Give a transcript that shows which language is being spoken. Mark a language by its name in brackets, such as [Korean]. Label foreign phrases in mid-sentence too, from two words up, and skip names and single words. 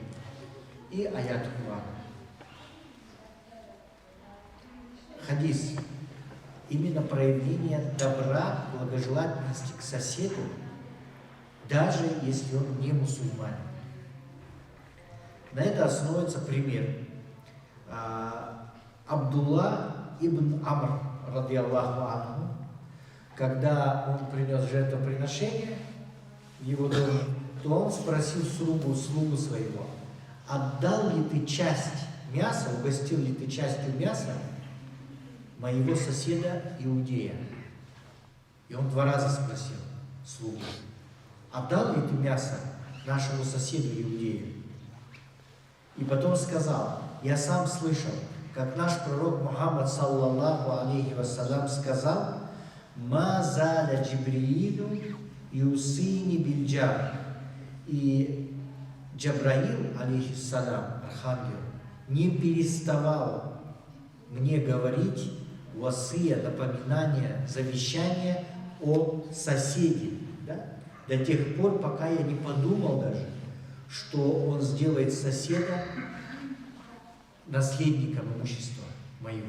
[Russian] И аят Курана. Хадис. Именно проявление добра, благожелательности к соседу, даже если он не мусульманин. На это основывается пример. Абдулла ибн Амр, [Arabic] رضي الله عنه, [Russian] когда он принес жертвоприношение в его доме, то он спросил слугу своего: отдал ли ты часть мяса, угостил ли ты частью мяса моего соседа иудея? И он 2 раза спросил. слугу. Отдал это мясо нашему соседу иудею. И потом сказал: я сам слышал, как наш пророк Мухаммад, [Arabic] صلى الله عليه وسلم, [Russian] сказал: [Arabic] «ما زال جبريل يوصيني بالجار». [Russian] И Джабраил, алейхиссалям, архангел, не переставал мне говорить васия, напоминания, завещания о соседе, да? До тех пор, пока я не подумал даже, что он сделает соседа наследником имущества моего.